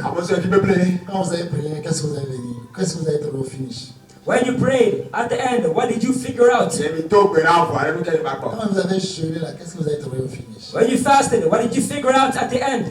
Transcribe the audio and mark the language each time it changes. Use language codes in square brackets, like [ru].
[fr] Quand vous avez prié, qu'est-ce que vous avez dit? Qu'est-ce que vous avez trouvé au finish? [en] When you prayed, at the end, what did you figure out? [fr] Quand vous avez jeûné là, qu'est-ce que vous avez trouvé au finish? [en] When you fasted, what did you figure out at the end?